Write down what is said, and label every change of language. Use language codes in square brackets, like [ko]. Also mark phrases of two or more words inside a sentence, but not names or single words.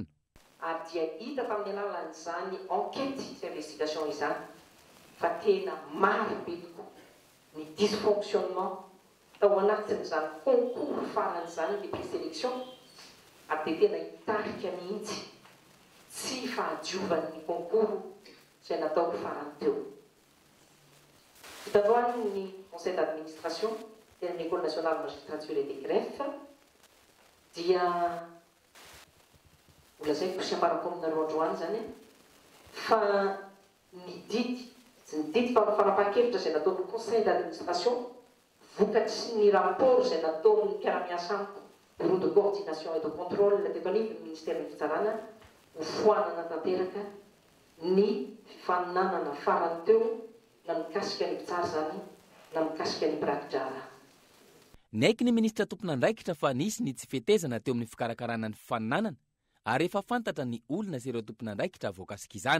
[mg] Ary dia hita tamin'ny alalan'izany enquête sy investigation izany fa tena maro be tokoa ny dysfonctionnement tao anatin'izany concours faran'izany ny présélection ary dia tena hitarika mihitsy tsy fahadiovan'ny concours izay natao farany teo. Hitandroany ny [fr] conseil d'administration [mg] tena ny [fr] école nationale magistrature et des greffes [mg] dia olazaiko sy ambarako aminareo androany zany fa ny didy sy ny didy fanapahan-kevitra izay nataon'ny [fr] conseil d'administration [mg] vokatry ny rapport izay nataon'ny mpiara-miasa amiko [fr] bureau de coordination et de contrôle [mg] teto anivon'ny ministère ny fitsarana ho foanana tanteraka ny fananana farany teo na mikasika ny mpitsara zany na mikasika ny prakidrara. Naiky ny ministra tompon'andraikitra fa nisy ny tsy fetezana teo amin'ny fikarakarana ny fananana ary efa fantatra ny olona sy ireo tompon'andraikitra voakasika izany.